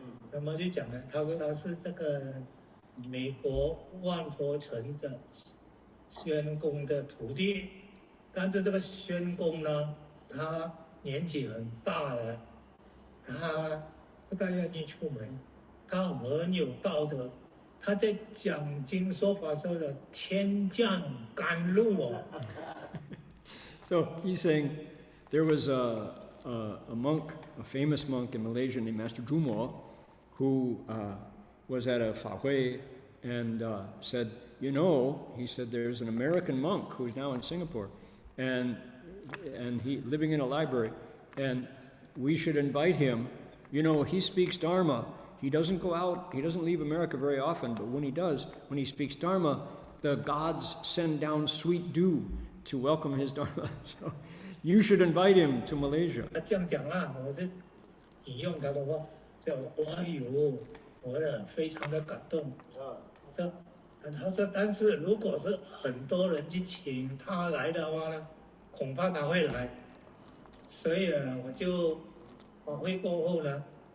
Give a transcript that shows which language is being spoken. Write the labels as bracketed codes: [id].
[zh] 那么就讲了，他说他是这个美国万佛城的宣公的徒弟，但是这个宣公呢，他年纪很大了，他不大愿意出门，他很有道德。他在讲经说法时候的天降甘露哦。 [en] So he's saying there was a monk, a famous monk in Malaysia named Master Jumo, who was at a Fahui and said, you know, he said, there's an American monk who's now in Singapore, and he living in a library, and we should invite him. You know, he speaks Dharma. He doesn't go out, he doesn't leave America very often, but when he does, when he speaks Dharma, the gods send down sweet dew to welcome his Dharma. So you should invite him to Malaysia. [zh] 他这样讲啊，我是引用他的话，叫哎呦，我非常的感动。他说，但是如果是很多人去请他来的话呢，恐怕他会来。所以呢，我就法会过后呢。